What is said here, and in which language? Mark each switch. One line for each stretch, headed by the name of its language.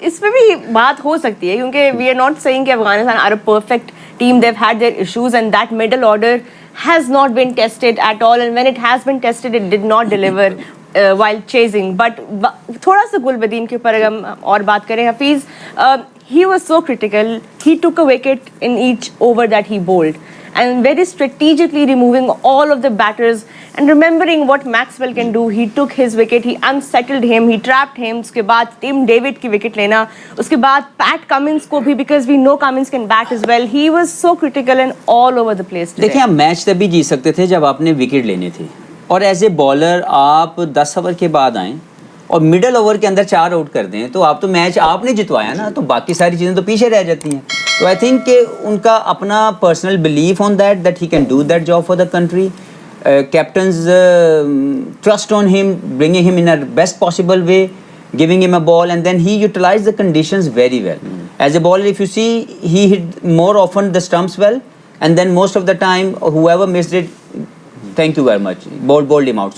Hindi: इसमें भी बात हो सकती है, क्योंकि
English: We are not saying कि Afghanistan are a perfect team. They have had their issues and that middle order has not been tested at all, and when it has been tested, it did not deliver. while chasing.
Hindi: But थोड़ा सा गुलबदीन के ऊपर अगर हम और बात करें, Hafeez,
English: he was so critical. He took a wicket in each over that he bowled, and very strategically removing all of the batters and remembering what Maxwell can do. He took his wicket, he unsettled him, he trapped him.
Hindi: उसके बाद Tim David की wicket लेना, उसके बाद Pat Cummins को भी,
English: because we know Cummins can bat as well. He was so critical and all over the place today.
Hindi: देखिए, आप मैच तभी जीत सकते थे जब आपने विकेट लेने थे, और
English: as a bowler
Hindi: आप 10 ओवर के बाद आएँ और मिडल ओवर के अंदर 4 आउट कर दें, तो आप तो मैच आपने जितवाया ना, तो बाकी सारी चीज़ें तो पीछे रह जाती हैं.
English: तो I think कि
Hindi: उनका अपना
English: Personal belief on that he can do that job for the country. Captains trust on him, bringing him in a best possible way, giving him a ball, and then he utilized the conditions very well. As a bowler, if you see, he hit more often the stumps well, and then most of the time, whoever missed it, thank you very much, bowled him out.